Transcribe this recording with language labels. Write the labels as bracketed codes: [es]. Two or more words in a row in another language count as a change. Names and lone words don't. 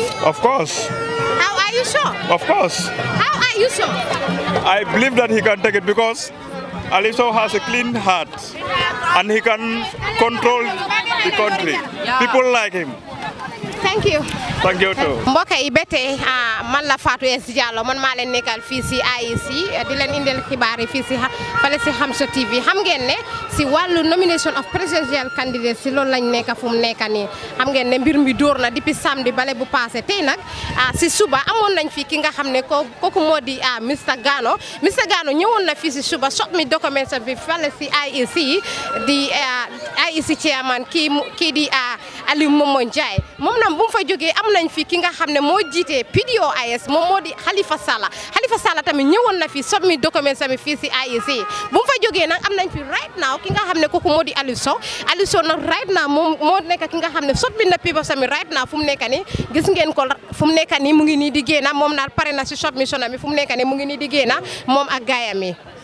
[en] Of course. How are you sure? Of course. How are you sure? I believe that he can take it because Aliou Sow has a clean heart and he can control the country. People like him. Thank you. Thank you too. [wo] mbokk yi ba tey man la Fatou S Diallo man maa leen nekkal fii si IEC di leen indil xibaar yi fii si fale si Hamsa TV xam ngeen ne si wàllu [en] nomination of presidential candidate [wo] si loolu lañ nekk fu mu nekk nii xam ngeen ne mbir mi dóor na [fr] depuis samedi [wo] bale bu passé tey nag si suba amoon nañ fi ki nga xam ne kooku moo di Mr. Gano ñëwoon na fii si suba sot mi documents bi fale si IEC di IEC chairman kii di Aliou Momo Njie moom nag bu mu fa jógee am nañ fi ki nga xam ne moo jiite PDOIS moom moo di Halifa Sallah tamit ñëwoon na fi [en] submit documents [wo] mi fii si IEC bu mu fa jógee nag am nañ fi [en] right now [wo] ki nga xam ne kooku moo di Aliou Sow nag [en] right now [wo] moom moo nekk ki nga xam ne submit na papers mi [en] right now [wo] fu mu nekk nii gis ngeen ko fu mu nekk nii mu ngi nii di génn moom naal pare na si submission mi fu mu nekk nii mu ngi nii di génn moom ak gaayam yi